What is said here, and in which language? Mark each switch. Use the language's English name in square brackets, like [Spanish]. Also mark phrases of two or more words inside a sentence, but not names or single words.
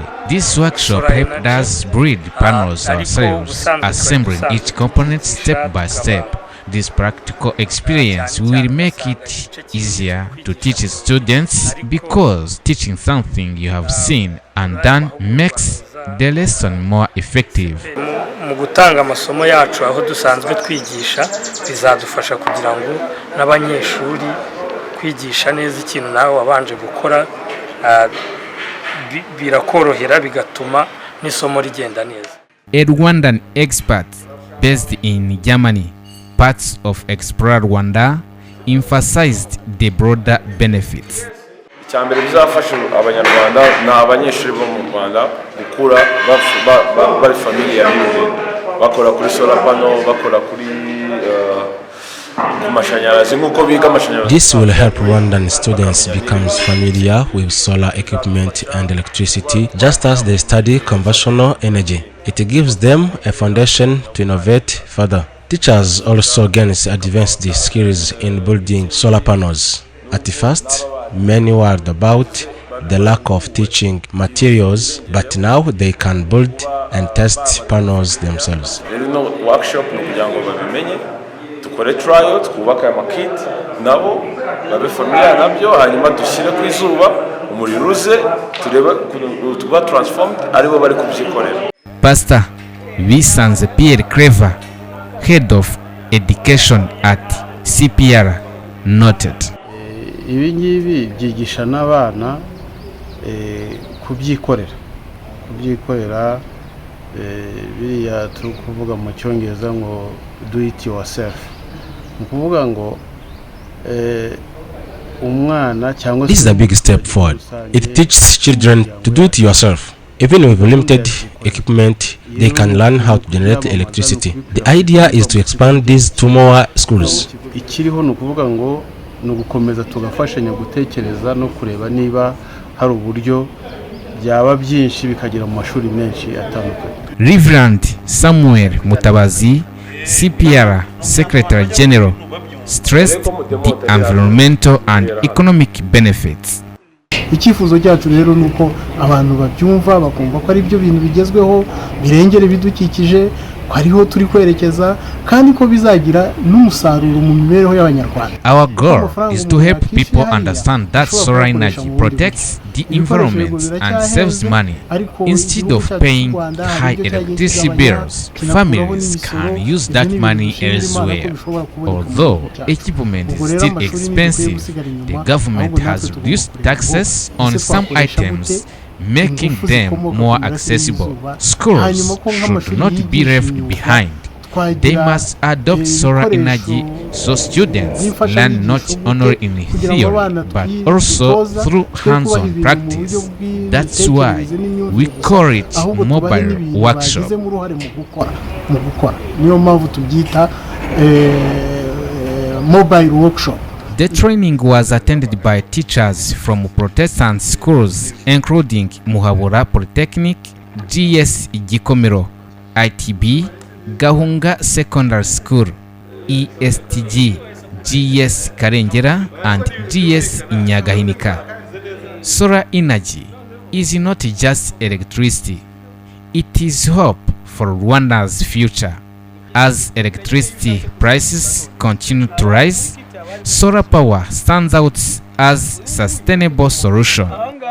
[English] This workshop helped us build panels ourselves, assembling each component step by step. This practical experience will make it easier to teach students, because teaching something you have seen and done makes the lesson more effective. [Kinyarwanda] Mu gutanga amasomo yacu aho dusanzwe twigisha, bizadufasha kugira ngo n'abanyeshuri kwigisha neza ikintu nawe wabanje gukora birakorohera, bigatuma n'isomo rigenda neza. [English] A Rwandan expert based in Germany, parts of Explore Rwanda, emphasized the broader benefits. [Kinyarwanda] Icyambere bizafasha abanyarwanda n'abanyeshuri bo mu Rwanda gukura bari familiar n'ibintu, bakora kuri [English] solar panel, [Kinyarwanda] bakora kuri kumashanyarazi nk'uko biga amashanyarazi. [English] This will help Rwandan students become familiar with solar equipment and electricity, just as they study conventional energy. It gives them a foundation to innovate further. Teachers also gain advanced skills in building solar panels. At first, many worried about the lack of teaching materials, but now they can build and test panels themselves. [Kinyarwanda] Workshop no kugira ngo babimenye, tukore trial, twubaka amakit nabo babe familiar nabyo, hanyuma dushyire ku izuba umuriro uze turebe tuba transformed aribo bari kubyikorera. [English] Pastor Bisanze Pierre Clever, head of education at CPR, noted. [Kinyarwanda] Ibi ngibi byigisha n'abana kubyikorera biriya turi kuvuga mu cyongereza ngo [English] do it yourself, [Kinyarwanda] ni ukuvuga ngo umwana cyangwa [English] This is a big step forward. It teaches children to do it yourself. Even with limited equipment, they can learn how to generate electricity. The idea is to expand these to more schools. [Kinyarwanda] ikiriho ni ukuvuga ngo ni ugukomeza tugafashanya gutekereza no kureba niba hari uburyo byaba byinshi bikagera mu mashuri menshi atandukanye. [English] Reverend Samuel Mutabazi, CPR Secretary General, stressed the environmental and economic benefits. [Kinyarwanda] Icyifuzo cyacu rero nuko abantu babyumva bakumva ko ari byo bintu bigezweho birengera ibidukikije ko ariho turi kwerekeza kandi ko bizagira n'umusaruro mu mibereho y'abanyarwanda. [English] Our goal is to help people understand that solar energy protects the environment and saves money. Instead of paying high electricity bills, families can use that money elsewhere. Although equipment is still expensive, the government has reduced taxes on some items, making them more accessible. Schools should not be left behind. They must adopt solar energy so students learn not only in theory but also through hands-on practice. That's why we call it mobile workshop. [Kinyarwanda] Niyo mpamvu tubyita [English] mobile workshop. The training was attended by teachers from Protestant schools including Muhabura Polytechnic, GS Gikomero, ITB, Gahunga Secondary School, ESTG, GS Karengera and GS Nyagahinika. Solar energy is not just electricity, it is hope for Rwanda's future. As electricity prices continue to rise, solar power stands out as sustainable solution.